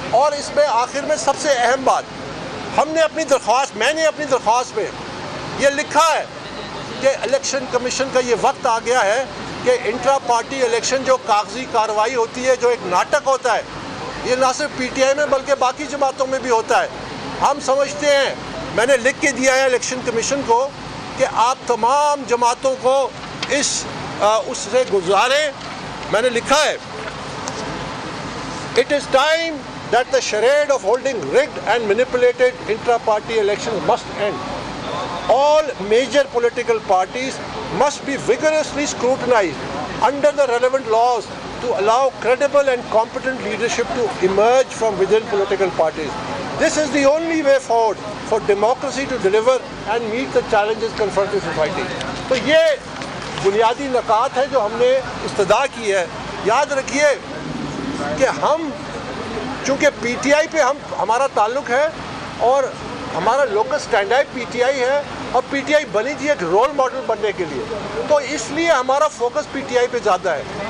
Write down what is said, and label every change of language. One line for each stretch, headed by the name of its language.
Urdu: اور اس میں آخر میں سب سے اہم بات، ہم نے اپنی درخواست، میں نے اپنی درخواست میں یہ لکھا ہے کہ الیکشن کمیشن کا یہ وقت آ گیا ہے کہ انٹرا پارٹی الیکشن جو کاغذی کارروائی ہوتی ہے، جو ایک ناٹک ہوتا ہے، یہ نہ صرف پی ٹی آئی میں بلکہ باقی جماعتوں میں بھی ہوتا ہے. ہم سمجھتے ہیں، میں نے لکھ کے دیا ہے الیکشن کمیشن کو کہ آپ تمام جماعتوں کو اس سے گزاریں. میں نے لکھا ہے
English: It is time that the charade of holding rigged and manipulated intra-party elections must end. All major political parties must be vigorously scrutinized under the relevant laws to allow credible and competent leadership to emerge from within political parties. This is the only way forward for democracy to deliver and meet the challenges confronting society.
Urdu: تو یہ بنیادی نکات ہے جو ہم نے استدعا کی ہے. یاد رکھیے کہ ہم چونکہ پی ٹی آئی پہ ہمارا تعلق ہے اور ہمارا local stand I P T I ہے، اور پی ٹی آئی بنی تھی ایک رول ماڈل بننے کے لیے، تو اس لیے ہمارا فوکس پی ٹی آئی پہ زیادہ ہے.